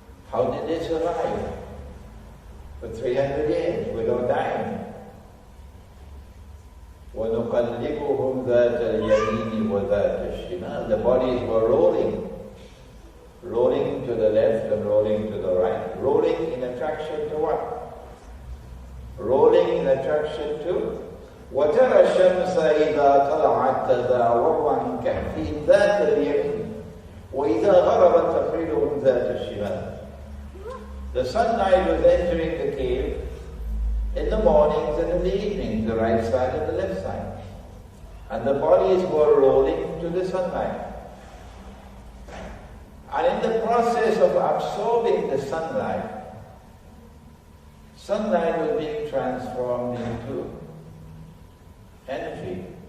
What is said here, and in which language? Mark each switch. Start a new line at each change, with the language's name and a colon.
English: How did they survive for 300 years without dying?
Arabic: وَنُقَلِّبُهُمْ ذَاتَ الْيَمِينِ وَذَاتَ الشِّمَالِ.
English: The bodies were rolling to the left and rolling to the right. Rolling in attraction to what? Rolling in attraction to
Arabic: وَتَرَى الشَّمْسَ إِذَا طَلَعَتْ تَزَاوَرُ عَنْ كَهْفِهِمْ ذَاتَ الْيَمِينِ وَإِذَا غَرَبَتْ تَقْرِضُهُمْ ذَاتَ الشِّمَالِ.
English: The sunlight was entering the cave in the mornings and in the evenings, the right side and the left side. And the bodies were rolling to the sunlight. And in the process of absorbing the sunlight was being transformed into energy.